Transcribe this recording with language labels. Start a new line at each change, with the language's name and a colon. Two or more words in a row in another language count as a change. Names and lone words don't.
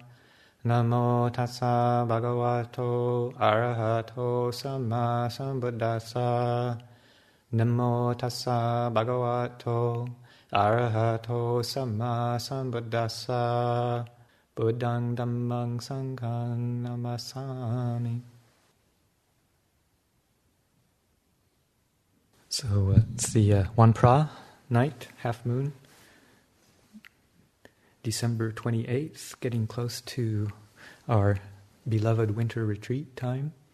Pali: Namo tassa bhagavato arahato samma sambuddhassa. Namo tassa bhagavato arahato samma sambuddhassa. Buddhang dhammang sanghang namasami.
English: So it's the One Pra night, half moon, December 28th, getting close to our beloved winter retreat time.